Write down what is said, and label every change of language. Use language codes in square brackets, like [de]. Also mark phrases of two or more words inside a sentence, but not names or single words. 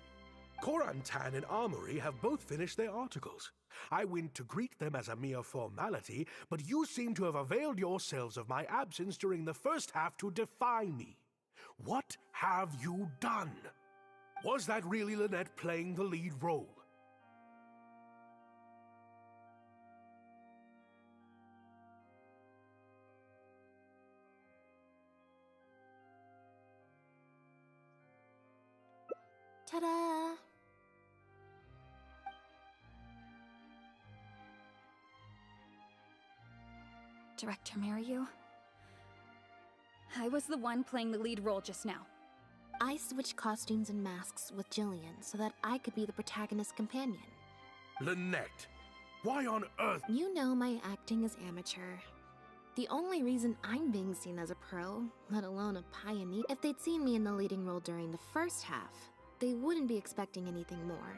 [en] Korantan and Armory have both finished their articles. I went to greet them as a mere formality, but you seem to have availed yourselves of my absence during the first half to defy me. What have you done? Was that really Lynette playing the lead role? Ta-da! Director Mariu? I was the one playing the lead role just now. I switched costumes and masks with Jillian so that I could be the protagonist's companion. Lynette, why on earth? You know my acting is amateur. The only reason I'm being seen as a pro, let alone a pioneer, if they'd seen me in the leading role during the first half, they wouldn't be expecting anything more.